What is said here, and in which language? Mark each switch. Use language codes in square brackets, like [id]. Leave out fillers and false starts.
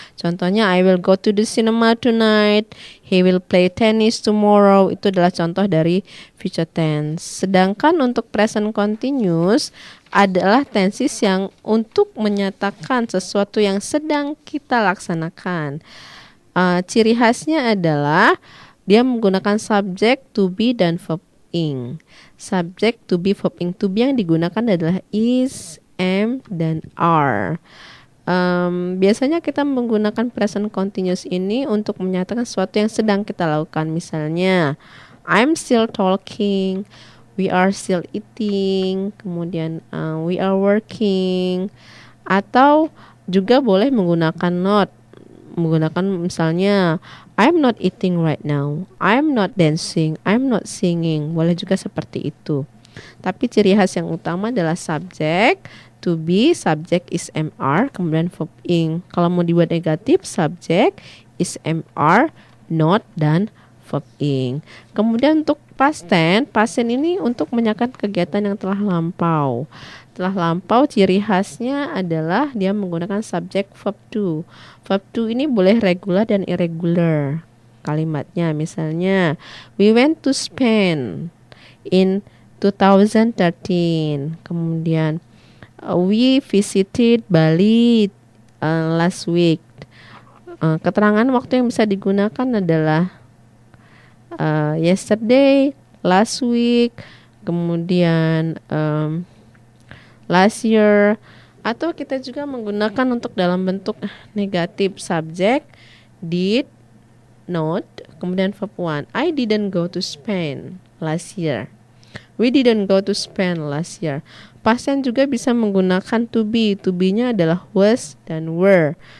[id] Contohnya [en] I will go to the cinema tonight, he will play tennis tomorrow. [id] Itu adalah contoh dari future tense. Sedangkan untuk present continuous adalah tenses yang untuk menyatakan sesuatu yang sedang kita laksanakan. Ciri khasnya adalah dia menggunakan subject, to be, dan verb ing. Subject, to be, verb ing. To be yang digunakan adalah is, am, dan are. Biasanya kita menggunakan present continuous ini untuk menyatakan sesuatu yang sedang kita lakukan. Misalnya, [en] I'm still talking, we are still eating, [id] kemudian [en] we are working. [id] Atau juga boleh menggunakan not. Menggunakan misalnya [en] I'm not eating right now, I'm not dancing, I'm not singing. [id] Boleh juga seperti itu. Tapi ciri khas yang utama adalah subject, to be, subject is mr, kemudian verb ing. Kalau mau dibuat negatif, subject is mr, not, dan verb ing. Kemudian untuk past tense ini untuk menyatakan kegiatan yang telah lampau. Telah lampau ciri khasnya adalah dia menggunakan subject verb to. Verb to ini boleh regular dan irregular kalimatnya. [en] Misalnya, we went to Spain in 2013. [id] Kemudian, [en] we visited Bali last week. [id] Keterangan waktu yang bisa digunakan adalah yesterday, last week, kemudian last year. Atau kita juga menggunakan untuk dalam bentuk negatif subject, did, not, kemudian verb one. [en] I didn't go to Spain last year. We didn't go to Spain last year. [id] Past tense juga bisa menggunakan to be. To be-nya adalah was dan were.